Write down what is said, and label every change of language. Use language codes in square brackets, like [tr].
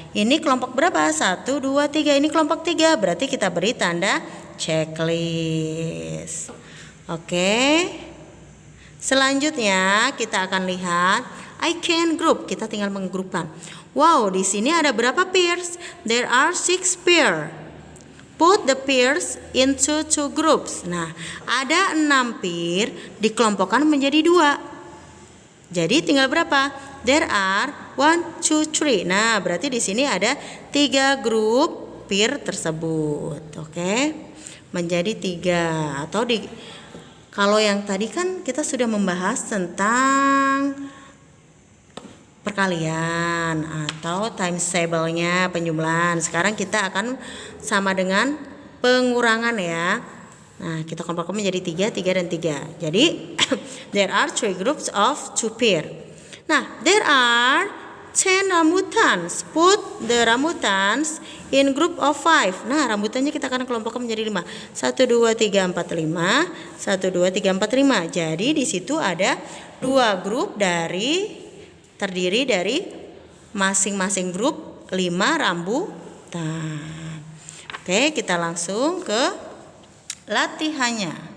[id] Ini kelompok berapa? 1, 2, 3. Ini kelompok 3 berarti kita beri tanda checklist. Oke. Selanjutnya kita akan lihat [en] I can group. [id] Kita tinggal menggrupkan. Wow, di sini ada berapa pairs? [en] There are 6 pairs. Put the pairs into 2 groups. [id] Nah, ada 6 pair dikelompokkan menjadi 2. Jadi tinggal berapa? [en] There are 1, 2, 3. [id] Nah, berarti di sini ada 3 grup pair tersebut. Oke. Menjadi 3 atau kalau yang tadi kan kita sudah membahas tentang perkalian atau times table-nya, penjumlahan. Sekarang kita akan sama dengan pengurangan ya. Nah, kita kelompokkan menjadi 3, 3 dan 3. Jadi [en] there are 3 groups of 2 pair. Nah, there are 10 rambutans. Put the rambutans in group of 5. [id] Nah, rambutannya kita akan kelompokkan menjadi 5. 1, 2, 3, 4, 5. 1, 2, 3, 4, 5. Jadi di situ ada 2 grup terdiri dari masing-masing grup 5 rambutan. Oke, kita langsung ke latihannya.